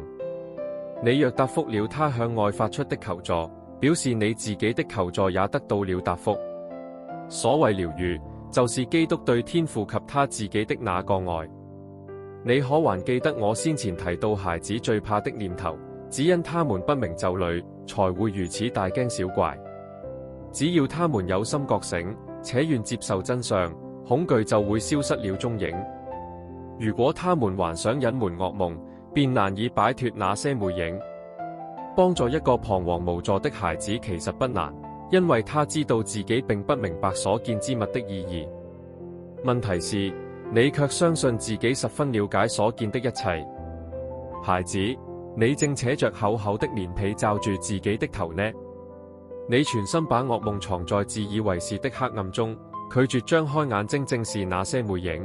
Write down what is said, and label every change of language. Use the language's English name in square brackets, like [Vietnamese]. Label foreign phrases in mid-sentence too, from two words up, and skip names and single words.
[Chinese] 你若答覆了他向外發出的求助，表示你自己的求助也得到了答覆。所謂療癒，就是基督對天父及他自己的那個愛。你可還記得我先前提到孩子最怕的念頭，只因他們不明就裡，才會如此大驚小怪。只要他們有心覺醒，且願接受真相，恐懼就會消失了蹤影。如果他們還想隱瞞噩夢，便難以擺脫那些魅影。幫助一個彷徨無助的孩子其實不難，因為他知道自己並不明白所見之物的意義。問題是，你卻相信自己十分了解所見的一切。孩子，你正扯着厚厚的棉被罩住自己的頭呢？你全心把噩夢藏在自以為是的黑暗中，拒絕張開眼睛正視那些魅影。